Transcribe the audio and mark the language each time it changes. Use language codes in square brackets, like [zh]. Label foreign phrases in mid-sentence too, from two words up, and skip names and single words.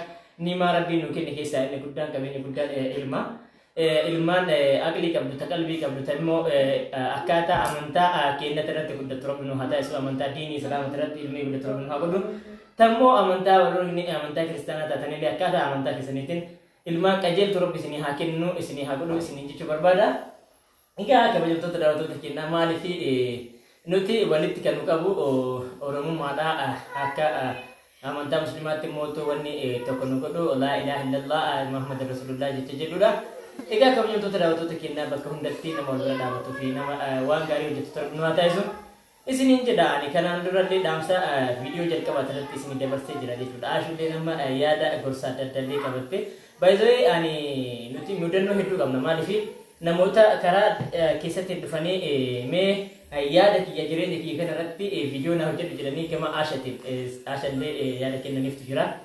[om] Nima rabbiin nu kenne keessaa inni guddaan qabeenya guddaan ilmaan aqlii qabdu ta qalbii qabdu ta immoo akkaataa amantaa keenyatti irratti guddatu rabbi nu haa taasisu amantaa diinii islaamatti irratti ilmii guddatu rabbi nu haa godhu tammoo amantaa warroonni amantaa kiristaanaa taatanillee akkaataa amantaa keessaniitiin ilmaan qajeeltu rabbi isinii haa kennu isinii haa godhu isinii jechuu barbaada. Egaa kabajamtoota daawwattoota keenyaa maaliif nuti walitti kan nu qabu oromummaadhaa akka amantaa muslimaatti mootuu wanni tokko nu godhu [ar] لا إله إلا الله محمد رسول الله [om] jecha jedhudha. Egaa kabajamtoota daawwattoota keenyaa bakka hundatti nama wal bira dhaabbatuu fi nama waan gaarii hojjetu torba nu haa taasisu isiniin jedha. Ani kanaan durallee dhaamsa viidiyoo jalqabaa irratti isinii dabarsee jira jechuudha. Ashullee nama yaada gorsaa adda addaallee qabatte baay'ee ani nuti mudannoo hedduu qabna maaliif namoota karaa keessatti dhufanii mee yaada kiyya jireenya kiyya kana irratti viidiyoo na hojjedhu jedhanii gama Ashallee yaada kennaniiftu jira.